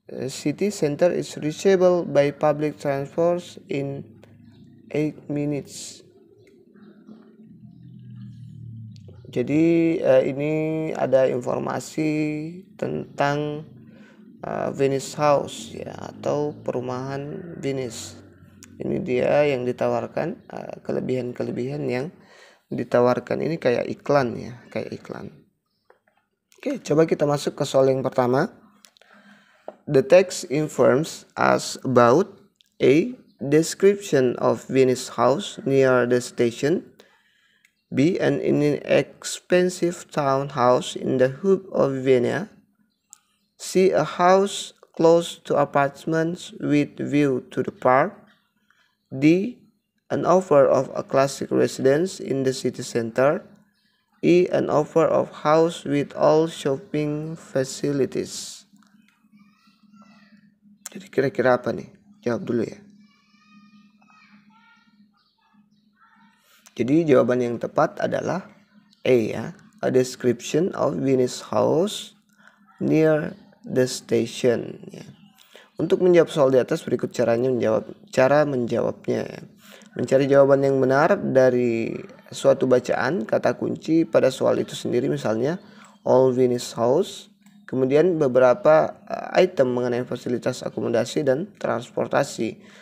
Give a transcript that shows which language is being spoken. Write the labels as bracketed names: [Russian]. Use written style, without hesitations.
[English] City center is reachable by public transport in 8 minutes. [Indonesian] Jadi ini ada informasi tentang Venice House ya, atau perumahan Venice. Ini dia yang ditawarkan, kelebihan-kelebihan yang ditawarkan ini kayak iklan ya, kayak iklan. Oke, coba kita masuk ke soal yang pertama. [English] The text informs us about A. Description of Venice House near the station. B. An inexpensive townhouse in the hub of Vienna. C. A house close to apartments with view to the park. D. An offer of a classic residence in the city center. E. An offer of house with all shopping facilities. [Indonesian] Jadi kira-kira apa nih? Jawab dulu ya. Jadi jawaban yang tepat adalah A ya. [English] A description of Venice House near the station ya. [Indonesian] Untuk menjawab soal di atas berikut cara menjawabnya ya. Mencari jawaban yang benar dari suatu bacaan kata kunci pada soal itu sendiri, misalnya [English] all Venice House. [Indonesian] Kemudian beberapa item mengenai fasilitas akomodasi dan transportasi.